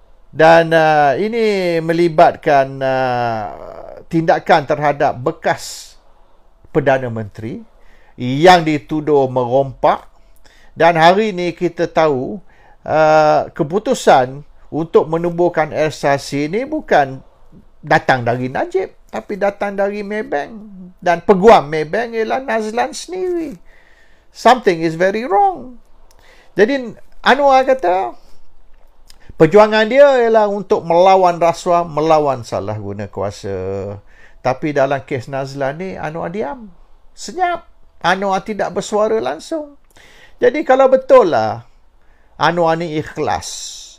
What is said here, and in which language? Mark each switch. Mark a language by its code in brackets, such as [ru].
[ms] Dan ini melibatkan tindakan terhadap bekas Perdana Menteri yang dituduh merompak. Dan hari ini kita tahu keputusan untuk menubuhkan SRC ini bukan datang dari Najib, tapi datang dari Maybank. Dan peguam Maybank ialah Nazlan sendiri. [en] Something is very wrong. [ms] Jadi Anwar kata perjuangan dia ialah untuk melawan rasuah, melawan salah guna kuasa. Tapi dalam kes Nazlan ni, Anwar diam. Senyap. Anwar tidak bersuara langsung. Jadi kalau betul lah Anwar ni ikhlas